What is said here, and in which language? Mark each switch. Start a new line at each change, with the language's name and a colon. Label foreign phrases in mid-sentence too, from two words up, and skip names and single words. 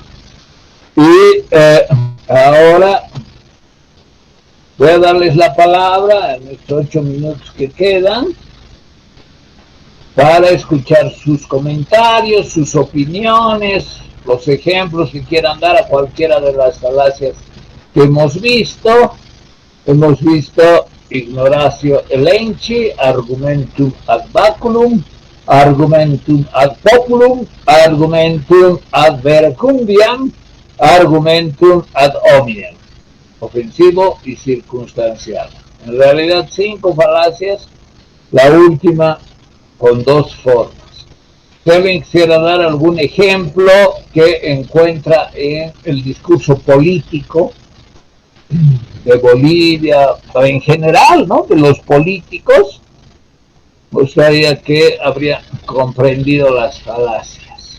Spanish: Y ahora voy a darles la palabra en estos 8 minutos que quedan para escuchar sus comentarios, sus opiniones, los ejemplos que quieran dar a cualquiera de las falacias que hemos visto. Hemos visto
Latin: ignoratio elenchi, argumentum ad baculum, argumentum ad populum, argumentum ad verecundiam, argumentum ad hominem,
Spanish: ofensivo y circunstancial. En realidad 5 falacias, la última con 2 formas. Si alguien quisiera dar algún ejemplo que encuentra en el discurso político de Bolivia, o en general, ¿no?, de los políticos, pues sabía que habría comprendido las falacias.